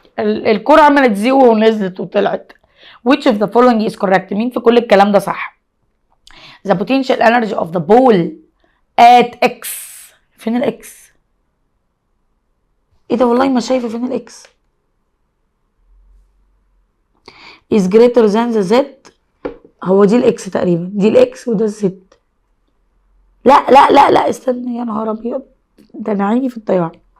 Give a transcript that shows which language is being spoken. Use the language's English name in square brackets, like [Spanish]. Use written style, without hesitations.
[Arabic] الكرة عملت زيو ونزلت وطلعت. [English] which of the following is correct؟ [Arabic] مين في كل الكلام ده صح؟ [English] the potential energy of the ball at x. [Arabic] فين الاكس؟ ايه ده والله ما شايفه فين الاكس؟ [English] is greater than the z. [Arabic] هو دي الاكس تقريبا، دي الاكس وده الزد. لا استنى يا نهار ابيض، ده انا عيني في الطياره.